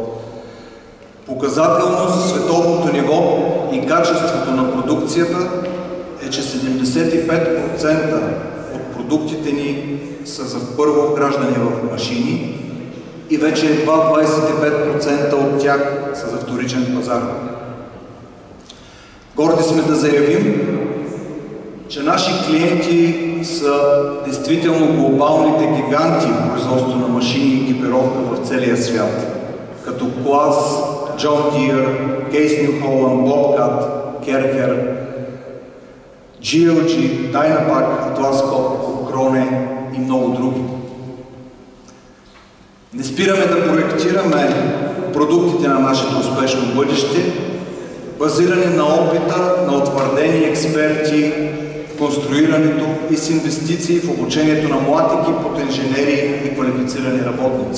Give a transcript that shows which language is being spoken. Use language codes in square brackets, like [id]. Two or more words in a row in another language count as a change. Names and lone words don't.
[bg] Показателно за световното ниво и качеството на продукцията е, че 75% от продуктите ни са за първо вграждане в машини и вече едва 25% от тях са за вторичен пазар. Горди сме да заявим, че наши клиенти са действително глобалните гиганти в производство на машини и екипировка в целия свят, като Claas, John Deere, Case New Holland, Bobcat, Kercher, GLG, Dynapac, Atlas Copco, Krone и много други. Не спираме да проектираме продуктите на нашето успешно бъдеще, базирани на опита на утвърдени експерти в конструирането и с инвестиции в обучението на млад екип от инженери и квалифицирани работници.